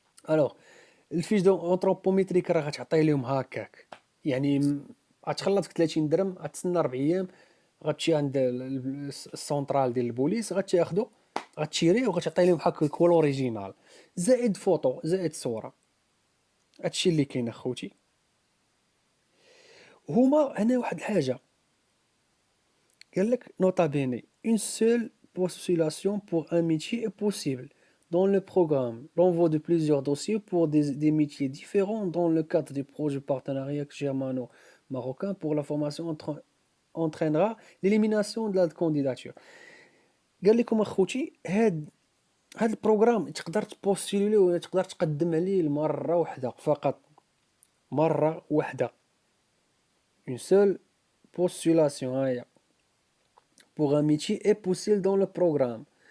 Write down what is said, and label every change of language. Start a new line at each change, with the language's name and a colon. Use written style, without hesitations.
Arabic: الوغ الفيش دو انتروبوميتريك راه غتعطي لهم هكاك، يعني غتخلصك 30 درهم، غتسنى 4 ايام، غتمشي عند السونطرال ديال البوليس، غتاخدو غتشيريه وغتعطي لهم بحال هو الاوريجينال، زائد فوتو زائد صوره. هادشي اللي كاين اخوتي. هما هنا واحد الحاجه قال لك نوتا بيني
French: une seule postulation pour un métier est possible dans le programme, l'envoi de plusieurs dossiers pour des métiers différents dans le cadre du projet partenariat germano-marocain pour la formation entraînera l'élimination de la candidature.
Arabic: قال لكم اخوتي هاد البروغرام تقدر تبوستيلي له ولا تقدر تقدم عليه المره واحده فقط، مره واحده،
French: une seule postulation
Arabic: هاهي
French: pour un métier est possible dans le programme.